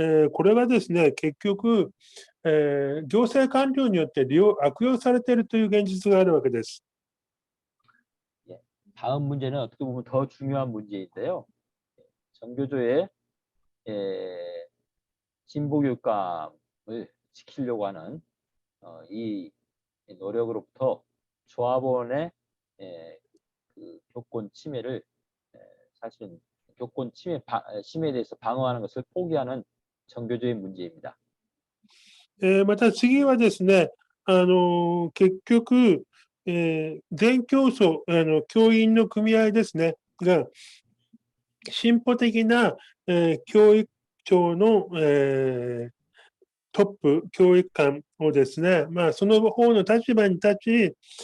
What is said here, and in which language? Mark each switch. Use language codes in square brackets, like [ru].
[ja] これがですね、結局、行政官僚によって悪用されているという現実があるわけです。 [ko] 다음 문제는 어떻게 보면 더 중요한 문제인데요. 정교조의 진보 교육감을 지키려고 하는 이 노력으로부터 조합원의 그 교권 침해를 사실은 교권 침해에 대해서 방어하는 것을 포기하는 정교조의 문제입니다. [ja] また次はですね、結局、全教組、教員の組合ですね、が、進歩的な、教育庁の、トップ、教育官をですね、その方の立場に立ち、